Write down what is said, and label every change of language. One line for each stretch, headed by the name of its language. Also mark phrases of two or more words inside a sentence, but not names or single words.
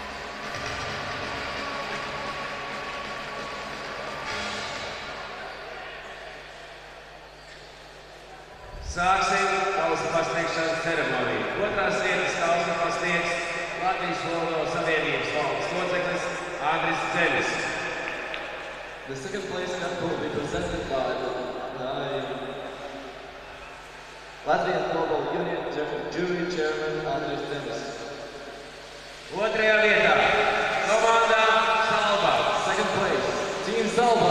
Latvian: Sāksim kausa pasniegšanas ceremoniju. 2. vietas kausa pasniegs Latvijas Floorball Savienības valdes loceklis Andris Zenis.
English: The second place cup will be presented by Latvian Floorball Union Jury Chairman Andris Zenis.
Latvian: 2. vietā komanda Salba.
English: Second place, Team Salba.